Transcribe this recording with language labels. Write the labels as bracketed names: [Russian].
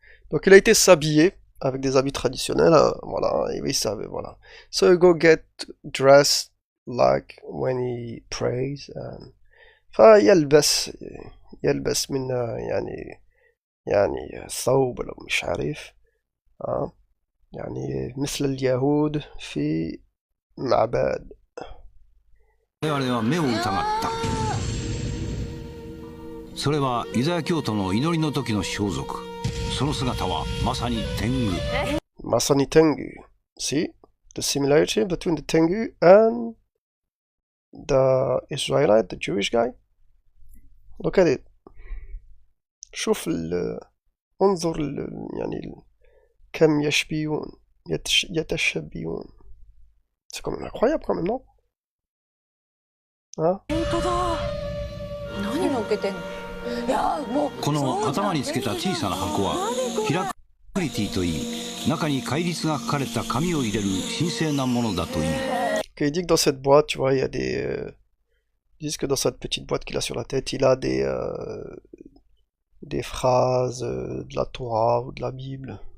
[French] Donc il a été s'habiller avec des habits traditionnels, voilà, et il savait, voilà. [English] So you go get dressed like when he prays, and [Arabic] فيلبس من يعني ثوب لو مش عارف يعني مثل اليهود في معبد. [Japanese] 我々は目を疑った。それはユダヤ教徒の祈りの時の装束。その姿はまさに天狗。まさに天狗。 [English] See the similarity between the Tengu and the Israelite, the Jewish guy. Look at it. [Arabic] شوف انظر يعني كم يشبهون يتشبهون. [French] C'est quand même incroyable quand même, non? Hein? [Japanese] 何乗っけてんの？いやもうこの頭につけた小さな箱はヒラクリティといい、中に戒律が書かれた紙を入れる神聖なものだという。 [French] Il dit que dans cette boîte, tu vois, il y a des... Ils disent que dans cette petite boîte qu'il a sur la tête, il a des phrases de la Torah ou de la Bible.